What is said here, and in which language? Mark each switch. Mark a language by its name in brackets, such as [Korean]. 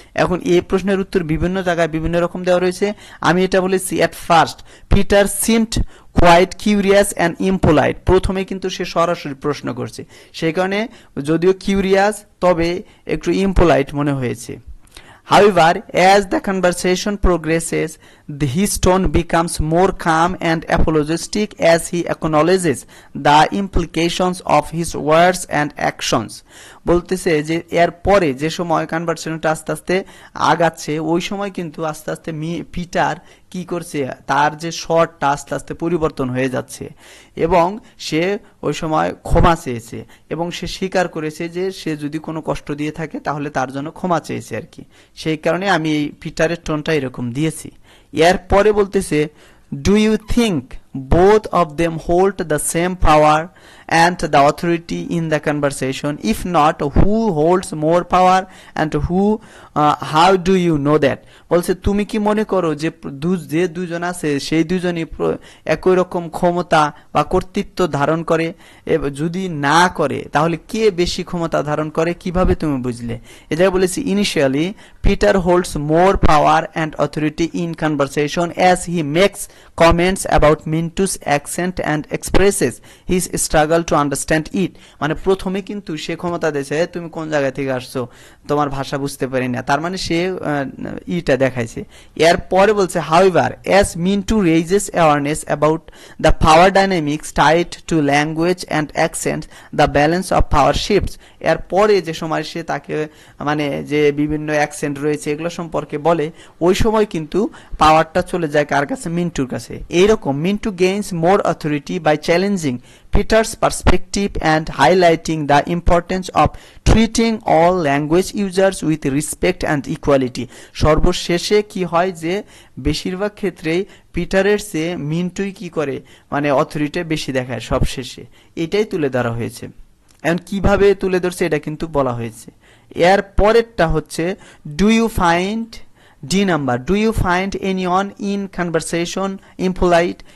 [Bangla] এখন এই প্রশ্নের উত্তর বিভিন্ন জায়গায় বিভিন্ন রকম দেওয়া রয়েছে। আমি এটা বলেছি [English] At first Peter seemed quite curious and impolite. [Bangla] প্রথমে কিন্তু সে সরাসরি প্রশ্ন করছে, সেই কারণে যদিও কিউরিয়াস তবে একটু ইম্পোলাইট মনে হয়েছে। [English] However, as the conversation progresses, his tone becomes more calm and apologetic as he acknowledges the implications of his words and actions. [Bangla] বলতেছে যে এর পরে যে সময় কনভারসেশনটা আস্তে আস্তে আগাচ্ছে ওই সময় কিন্তু আস্তে আস্তে পিটার কি করছে তার যে শর্টটা আস্তে আস্তে পরিবর্তন হয়ে যাচ্ছে এবং সে ওই সময় ক্ষমা চেয়েছে এবং সে স্বীকার করেছে যে সে যদি কোনো কষ্ট দিয়ে থাকে তাহলে তার জন্য ক্ষমা চেয়েছে আর কি, সেই কারণে আমি এই পিটারের টোনটা এরকম দিয়েছি। এর পরে বলতেছে [English] do you think both of them hold the same power and the authority in the conversation? If not, who holds more power and how do you know that? [Bangla] বলছে তুমি কি মনে করো যে যে দুজন আছে সেই দুজনই একই রকম ক্ষমতা বা কর্তৃত্ব ধারণ করে, যদি না করে তাহলে কে বেশি ক্ষমতা ধারণ করে, কিভাবে তুমি বুঝলে? এটা বলেছি [English] Initially Peter holds more power and authority in conversation as he makes comments about Mintu's accent and expresses his struggle to understand it. [Bangla] মানে প্রথমে কিন্তু সে ক্ষমতা দিয়েছে তুমি কোন জায়গা থেকে আসছো তোমার ভাষা বুঝতে পারি না, তার মানে সে ইটা দেখাইছে। এর পরে বলছে [English] however as Mintu raises awareness about the power dynamics tied to language and accent, the balance of power shifts. [Bangla] এর পরে যে সময় সে তাকে মানে যে বিভিন্ন অ্যাকসেন্ট রয়েছে এগুলো সম্পর্কে বলে ওই সময় কিন্তু পাওয়ারটা চলে যায় কার কাছে? মিন্টুর কাছে। এইরকম [English] Mintu gains more authority by challenging Peter's perspective and highlighting the importance of treating all language users with respect and equality. [Bangla] সর্বশেষে কি হয় যে বেশিরভাগ ক্ষেত্রেই পিটারের চেয়ে মিন্টুই কি করে মানে অথরিটি বেশি দেখায় সবশেষে, এটাই তুলে ধরা হয়েছে। এখন কিভাবে তুলে ধরছে এটা কিন্তু বলা হয়েছে। এর পরেরটা হচ্ছে [English] Do you find the number, do you find anyone in conversation impolite?